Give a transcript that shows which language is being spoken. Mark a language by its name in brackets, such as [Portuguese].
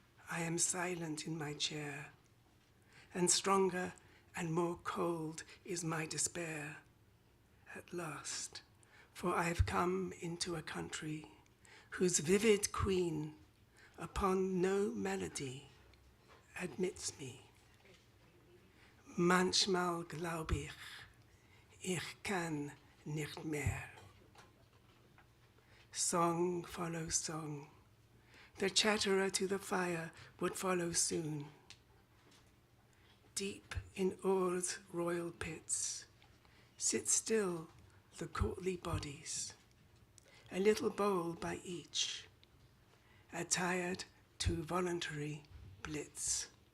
[English] I am silent in my chair, and stronger and more cold is my despair at last, for I have come into a country whose vivid queen upon no melody admits me. [German] Manchmal glaub ich kann nicht mehr. [English] Song follows song. The chatterer to the fire would follow soon. Deep in Or's royal pits sit still the courtly bodies, a little bowl by each, attired to voluntary blitz.